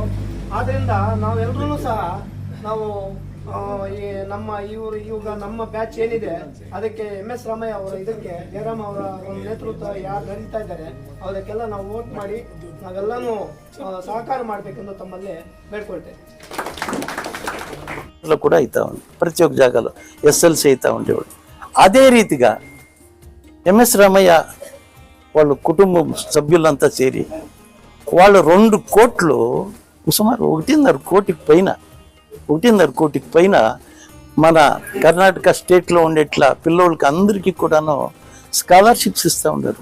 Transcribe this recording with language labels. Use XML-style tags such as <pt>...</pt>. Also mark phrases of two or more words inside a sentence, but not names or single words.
<kn>ಆದ್ರಿಂದ ನಾವೆಲ್ಲರೂ ಸಹ ನಾವು ನಮ್ಮ ಇವಾಗ ನಮ್ಮ ಬ್ಯಾಚ್ ಏನಿದೆ ಅದಕ್ಕೆ MS ರಾಮಯ್ಯ ಅವರ ಇದಕ್ಕೆ ಜಯರಾಮ್ ಅವರ ಒಂದು ನೇತೃತ್ವ ಯಾರು ನಡೀತಾ ಇದ್ದಾರೆ ಅದಕ್ಕೆಲ್ಲ ನಾವು ವೋಟ್ ಮಾಡಿ ನಾವೆಲ್ಲಾನು ಸಹಕಾರ ಮಾಡ್ಬೇಕೆಂದು ತಮ್ಮಲ್ಲಿ ಬೇಡ್ಕೊಳ್ತೇವೆ.</kn> <te>కూడా అవుతా ఉంది ప్రతి ఒక్క జాగాలో SLC అవుతా ఉండేవాడు. అదే రీతిగా MS రామయ్య వాళ్ళు కుటుంబం సభ్యులంతా చేరి వాళ్ళు 2 కోట్లు సుమారు 1.5 కోటికి పైన మన కర్ణాటక స్టేట్లో ఉండేట్ల పిల్లోళ్ళకి అందరికీ కూడాను స్కాలర్షిప్స్ ఇస్తూ ఉంటారు.</te>